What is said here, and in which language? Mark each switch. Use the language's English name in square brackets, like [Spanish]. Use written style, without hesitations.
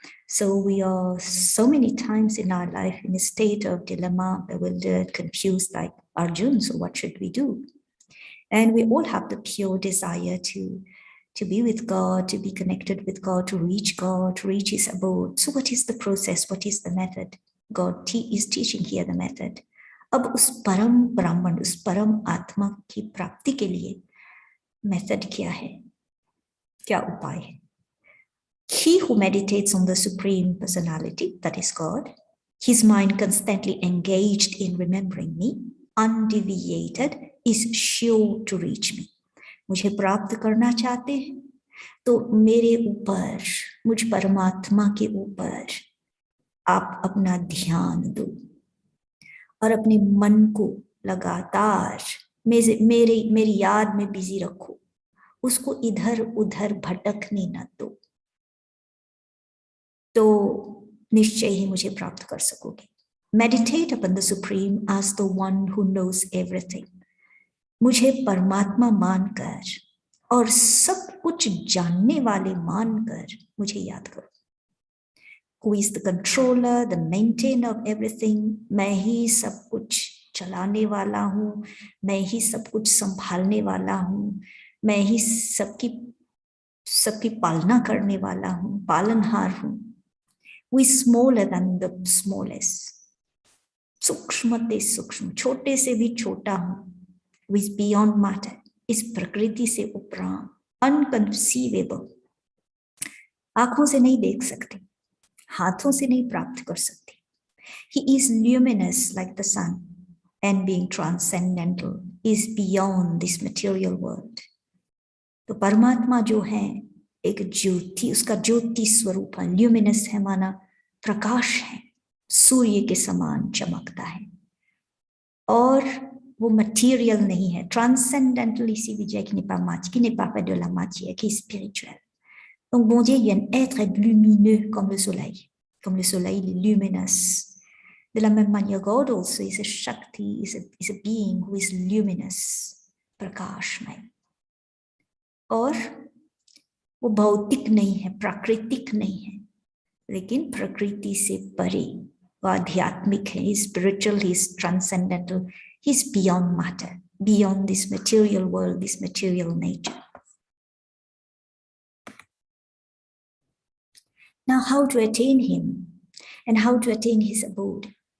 [English] So we are so many times in our life in a state of dilemma, bewildered, confused, like Arjun. So what should we do? And we all have the pure desire to be with God, to be connected with God, to reach His abode. So what is the process? What is the method? God is teaching here the method. [Hindi] अब उस परम ब्राह्मण, उस परम आत्मा की प्राप्ति के लिए मेथड क्या है, क्या उपाय है? [English] He who meditates on the Supreme Personality, that is God, his mind constantly engaged in remembering me, undeviated, is sure to reach me. [Hindi] मुझे प्राप्त करना चाहते हैं तो मेरे ऊपर, मुझ परमात्मा के ऊपर आप अपना ध्यान दो और अपने मन को लगातार मेरी याद में बिजी रखो, उसको इधर उधर भटकने न दो, तो निश्चय ही मुझे प्राप्त कर सकोगे. [English] Meditate upon the Supreme as the one who knows everything. [Hindi] मुझे परमात्मा मानकर और सब कुछ जानने वाले मानकर मुझे याद करो. [English] Who is the controller, the maintainer of everything? [Hindi] मैं ही सब कुछ चलाने वाला हूँ, मैं ही सब कुछ संभालने वाला हूँ, मैं ही सबकी पालना करने वाला हूँ, पालनहार हूँ. [English] Who is smaller than the smallest? [Hindi] सूक्ष्मते सूक्ष्म, छोटे से भी छोटा हूँ. [English] Who is beyond matter, [Hindi] इस प्रकृति से उपरांत, [English] unconceivable. [Hindi] आंखों से नहीं देख सकते, हाथों से नहीं प्राप्त कर सकते. [English] He is luminous like the sun and being transcendental, is beyond this material world. [Hindi] तो परमात्मा जो है एक ज्योति, उसका ज्योति स्वरूप है, ल्यूमिनस है माना प्रकाश है, सूर्य के समान चमकता है और वो मटेरियल नहीं है. [French] Transcendental ici veut dire qu'il n'est pas matière, qui n'est pas fait de la matière, qui est spirituel. Donc bon Dieu, il y a un être lumineux comme le soleil. Comme le soleil, il est luminous. De la même manière, [English] God also is a Shakti, is a being who is luminous, प्रकाशमय. [Hindi] और वो भौतिक नहीं है, प्राकृतिक नहीं है, लेकिन प्रकृति से परे, वो आध्यात्मिक है. [English] He's spiritual, he's transcendental, he's beyond matter, beyond this material world, this material nature. Now, how to attain him and how to attain his abode?